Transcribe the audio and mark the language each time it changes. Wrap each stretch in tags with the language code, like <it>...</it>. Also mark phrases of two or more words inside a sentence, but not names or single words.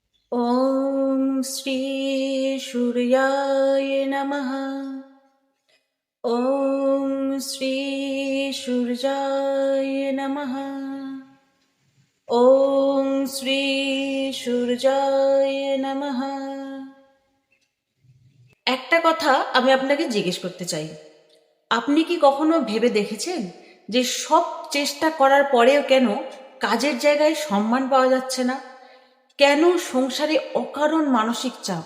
<sa>ॐ श्री सूर्याय नमः। ॐ श्री सूर्याय नमः। ॐ श्री सूर्याय नमः।</sa> <bn>একটা কথা আমি আপনাকে জিজ্ঞেস করতে চাই, আপনি কি কখনো ভেবে দেখেছেন যে সব চেষ্টা করার পরেও কেন কাজের জায়গায় সম্মান পাওয়া যাচ্ছে না? কেন সংসারে অকারণ মানসিক চাপ?</bn>